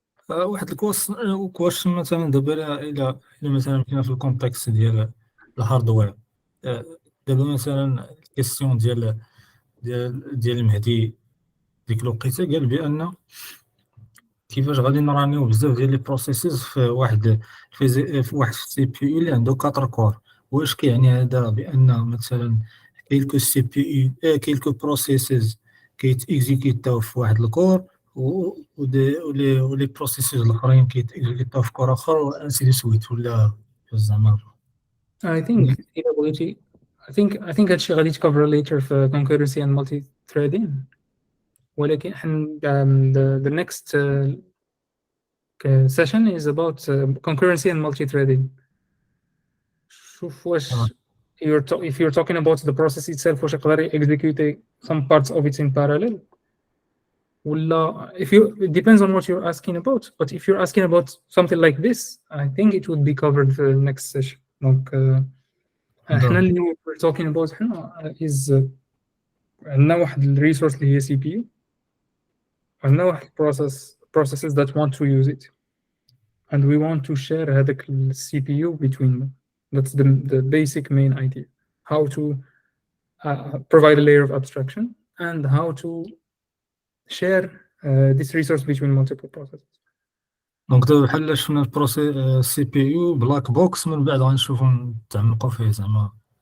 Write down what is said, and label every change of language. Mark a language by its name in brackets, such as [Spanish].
[Arabic] واحد الكويشن مثلا دابا الى مثلا كاين في الكونتكست ديال الهاردوير دابا مثلا الكيستيون ديال المهدي ديك الوقيته قال بان كيفاش غادي نرانيو بزاف ديال لي بروسيسز في واحد السي بي يو اللي عنده 4 كور. واش كيعني هذا بان مثلا كاين سي بي يو كاين بروسيسز كيتيكزيكيتاو في واحد الكور ولي بروسيسز الاخرين كيتيكزيكيتاو في كور اخر وانسي دي سويت ولا زعما [English] I think I think [Arabic] هادشي غادي تكفر [English] later في concurrency and multi-threading. [Arabic] ولكن [English] the next session is about concurrency and multi-threading. [Arabic] شوف واش [English] if you're talking about the process itself [Arabic] واش يقدر [English] execute some parts of it in parallel ولا it depends on what you're asking about, but if you're asking about something like this I think it would be covered for the next session. Donc [Arabic] احنا اللي [English] we're talking about هنا is [Arabic] عندنا واحد الريسورس اللي هي [English] CPU [Arabic] عندنا واحد [English] processes that want to use it and we want to share [Arabic] هذاك [English] CPU between them. That's the basic main idea, how to provide a layer of abstraction and how to share this resource between multiple processes. [Arabic] دونك دابا بحال شفنا البروسي سي بي يو بلاك بوكس من بعد غنشوفو نتعمقوا فيه زعما